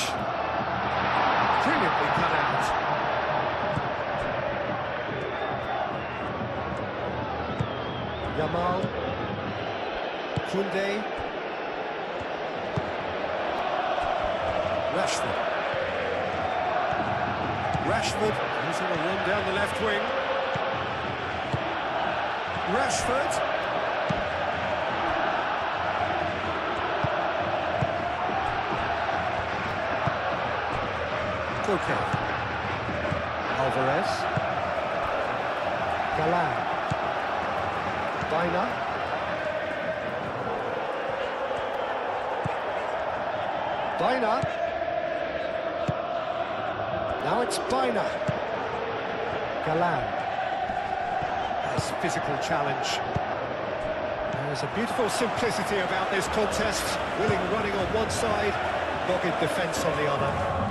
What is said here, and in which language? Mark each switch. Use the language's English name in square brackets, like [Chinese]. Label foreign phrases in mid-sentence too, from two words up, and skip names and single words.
[English] Brilliantly cut out. Yamal, Koundé, Rashford, Rashford, he's on a run down the left wing. Rashford. Okay. Alvarez. Galan. Baina. Baina. Now it's Baina. Galan. Nice physical challenge. There's a beautiful simplicity about this contest. Willing running on one side, dogged defence on the other.